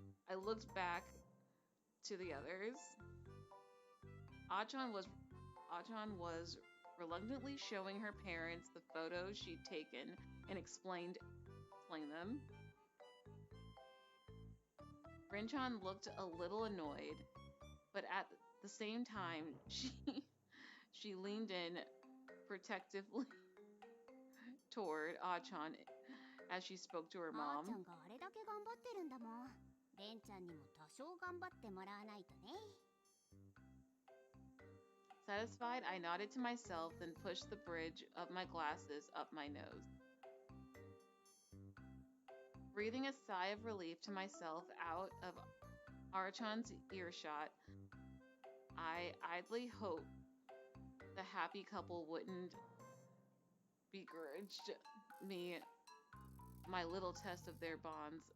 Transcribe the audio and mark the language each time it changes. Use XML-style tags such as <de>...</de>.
<en>I looked back to the others. Achan was reluctantly showing her parents the photos she'd taken and explained them. Rinchan looked a little annoyed, but at the same time, she leaned in protectively toward Achan as she spoke to her</en> <ja>あーちゃ</ja> <en>mom.</en> <ja>んがあれだけ頑張ってるんだもん。レンちゃんにも多少頑張ってもらわないとね。</ja> <en>Satisfied, I nodded to myself, then pushed the bridge of my glasses up my nose. Breathing a sigh of relief to myself out of Arachan's earshot, I idly hoped the happy couple wouldn't begrudge me my little test of their bonds.</en>